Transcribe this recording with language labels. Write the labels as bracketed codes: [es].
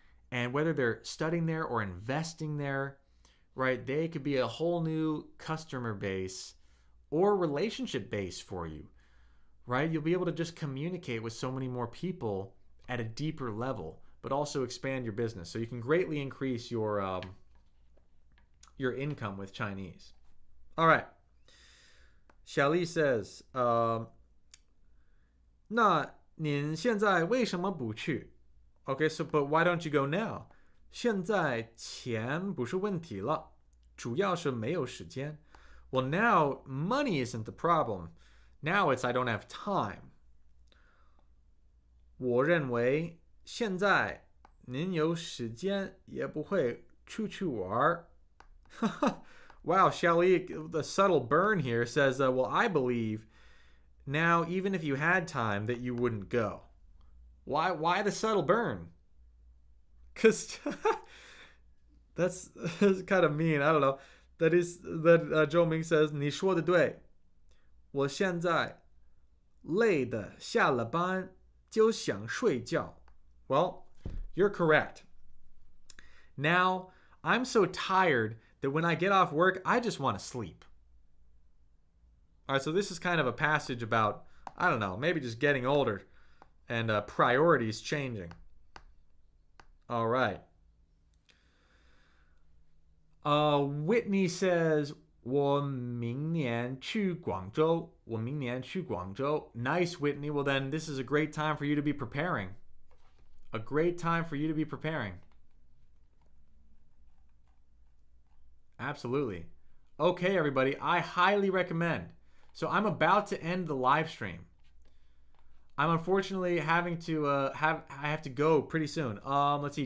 [en] And whether they're studying there or investing there, right, they could be a whole new customer base or relationship base for you, right? You'll be able to just communicate with so many more people at a deeper level, but also expand your business. So you can greatly increase your income with Chinese. All right. Xiaoli says, [zh] 那您现在为什么不去? [en] Okay, so but why don't you go now? [zh] 现在钱不是问题了，主要是没有时间. [en] Well, now money isn't the problem. Now it's I don't have time. [zh] 我认为现在您有时间也不会出去玩。 [en] Wow, Xiaoli, the subtle burn here says, well, I believe now, even if you had time, that you wouldn't go. Why the subtle burn? Because that's kind of mean. I don't know. That Zhou Ming says, [zh] 你说的对，我现在累的下了班就想睡觉. [en] Well, you're correct. Now, I'm so tired that when I get off work, I just want to sleep. All right, so this is kind of a passage about, I don't know, maybe just getting older and priorities changing. All right. Whitney says, [zh] 我明年去广州. 我明年去广州. [en] Nice, Whitney. Well, then this is a great time for you to be preparing. A great time for you to be preparing. Absolutely. Okay, everybody, I highly recommend. So I'm about to end the live stream. I'm unfortunately having to I have to go pretty soon. Let's see.